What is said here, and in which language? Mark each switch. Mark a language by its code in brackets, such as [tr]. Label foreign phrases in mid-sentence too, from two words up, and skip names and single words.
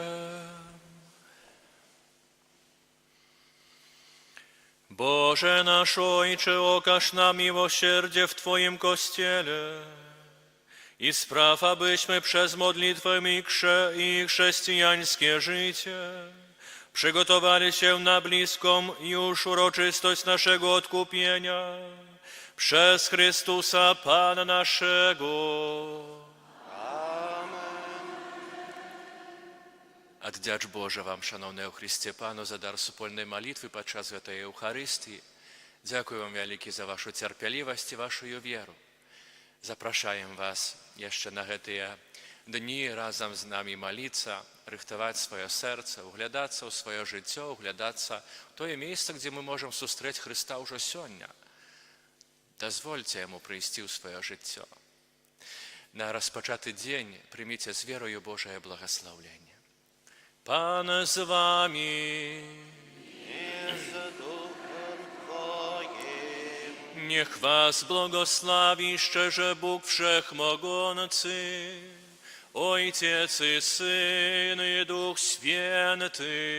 [pl] Boże nasz Ojcze, okaż nam miłosierdzie w Twoim Kościele i spraw, abyśmy przez modlitwę i chrześcijańskie życie przygotowali się na bliską już uroczystość naszego odkupienia przez Chrystusa Pana naszego. [uk] Отдяч Боже вам, шановне у Христі Пану, за дар супольної молитви під час Святої Євхаристії. Дякую вам велике за вашу терпеливость і вашу віру. Запрошуємо вас ще на ці дні разом з нами молитися, рихтувати своє серце, углядатися у своє життя, углядатися в те місце, де ми можемо зустріти Христа уже сьогодні. Дозвольте йому прийти у своє життя. На розпочатий день прийміть з вірою Божє благословення. [pl] Pan z wami. I z duchem Twoim. Niech was błogosławi szczerze Bóg Wszechmogący, Ojciec i Syn i Duch Święty.